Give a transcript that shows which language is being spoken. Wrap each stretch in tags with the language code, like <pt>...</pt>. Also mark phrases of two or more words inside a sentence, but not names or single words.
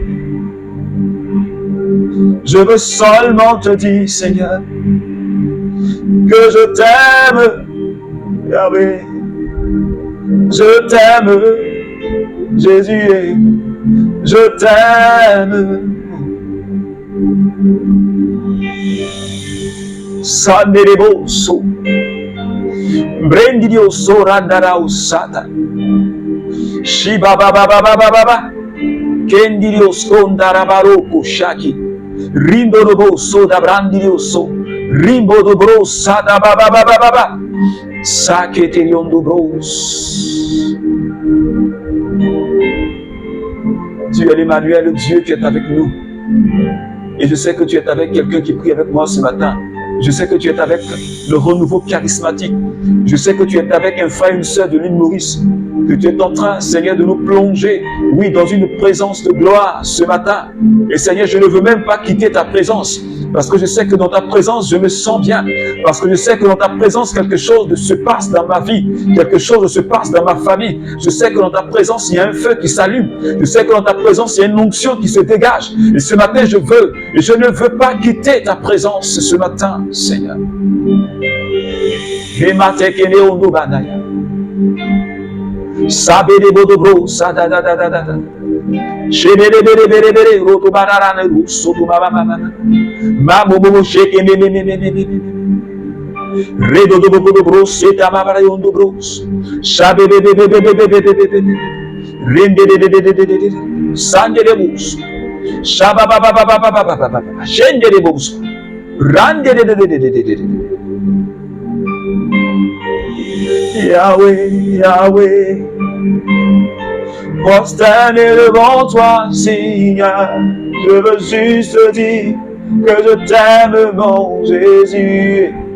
<fr>Je veux seulement te dire, Seigneur, que je t'aime, Yahweh. Je t'aime, Jésus, je t'aime. Sandereboso, Brendidioso Randarao Sata, Shiba Baba Baba Baba, Kendidios Kondarabaroko Shaki, Rindo Roboso da Brandidioso, Rimbo do Bros Sada Baba Baba Baba, Saketelion do Bros. Tu es l'Emmanuel, le Dieu qui est avec nous. Et je sais que tu es avec quelqu'un qui prie avec moi ce matin. Je sais que tu es avec le renouveau charismatique. Je sais que tu es avec un frère et une sœur de l'île Maurice. Que tu es en train, Seigneur, de nous plonger, oui, dans une présence de gloire ce matin. Et Seigneur, je ne veux même pas quitter ta présence. Parce que je sais que dans ta présence, je me sens bien. Parce que je sais que dans ta présence, quelque chose se passe dans ma vie. Quelque chose se passe dans ma famille. Je sais que dans ta présence, il y a un feu qui s'allume. Je sais que dans ta présence, il y a une onction qui se dégage. Et ce matin, je veux, et je ne veux pas quitter ta présence ce matin, Seigneur. Sabede bodobro sada da da da da da. Shebede bere bere bere roto barara ne soto baba baba. Mamo momo sheke me me me me me me. Redo do bodobro seta baba yondo bros. Shabede be be be be be be be be. Rende de de de de de de. Sande de bus. Shaba baba baba baba baba baba. Shende de bus. Rande de de de de de de. Yahweh, Yahweh, prosterné devant toi, Seigneur, je veux juste te dire que je t'aime, mon Jésus.</fr>